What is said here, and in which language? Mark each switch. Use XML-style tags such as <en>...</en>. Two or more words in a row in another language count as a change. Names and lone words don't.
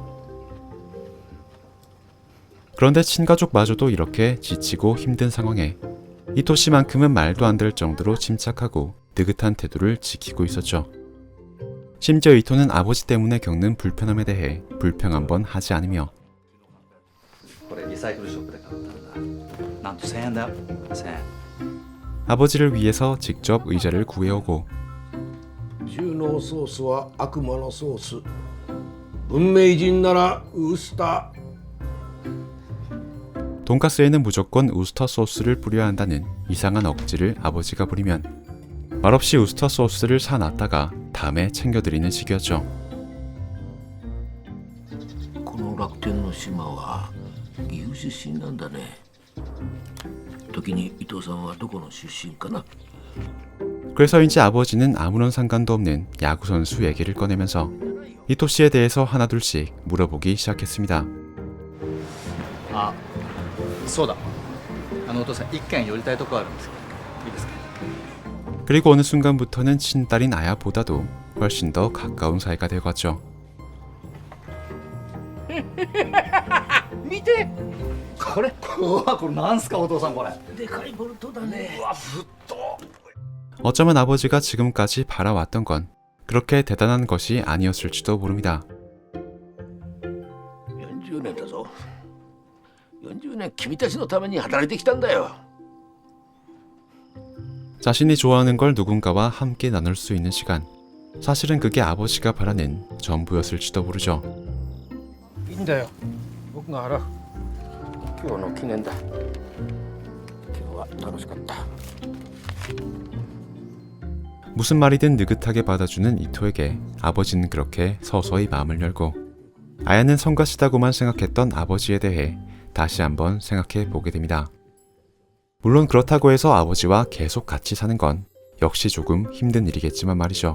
<ko>그런데 친가족마저도 이렇게 지치고 힘든 상황에 이토 씨만큼은 말도 안 될 정도로 침착하고 느긋한 태도를 지키고 있었죠. 심지어 이토는 아버지 때문에 겪는 불편함에 대해 불평 한번 하지 않으며</ko> <ja>これリサイクルショップで買ったんだ。なんと1000円だよ。1000円。</ja> <ko>아버지를 위해서 직접 의자를 구해오고</ko> <ja>中濃ソースは悪魔のソース。文明人ならウスター。</ja> <ko>돈가스에는 무조건 우스터 소스를 뿌려야 한다는 이상한 억지를 아버지가 부리면 말없이 우스터 소스를 사놨다가 다음에 챙겨드리는 식이었죠.</ko> <ja>この楽天の島は岐阜出身なんだね。時に伊藤さんはどこの出身かな。</ja> <ko>그래서인지 아버지는 아무런 상관도 없는 야구선수 얘기를 꺼내면서 이토 씨에 대해서 하나둘씩 물어보기 시작했습니다.</ko> <ja>あ、そうだ。お父さん一軒寄りたいとこあるんですけど、いいですか？</ja> <ko>그리고 어느 순간부터는 친딸인 아야보다도 훨씬 더 가까운 사이가 되어갔죠.</ko> <ja>見てこれ。うわ、これなんすかお父さんこれ。でかいボルトだね。うわ、ぶっと。</ja> <ko>어쩌면 아버지가 지금까지 바라왔던 건 그렇게 대단한 것이 아니었을지도 모릅니다.</ko> <ja>40 年だぞ。40年君たちのために働いてきたんだよ。</ja> <ko>자신이 좋아하는 걸 누군가와 함께 나눌 수 있는 시간, 사실은 그게 아버지가 바라는 전부였을지도 모르죠.</ko> <ja>いいんだよ、僕が払う。今日の記念だ。今日は楽しかった。</ja> <ko>무슨 말이든 느긋하게 받아주는 이토에게 아버지는 그렇게 서서히 마음을 열고, 아야는 성가시다고만 생각했던 아버지에 대해 다시 한번 생각해 보게 됩니다. 물론 그렇다고 해서 아버지와 계속 같이 사는 건 역시 조금 힘든 일이겠지만 말이죠.</ko>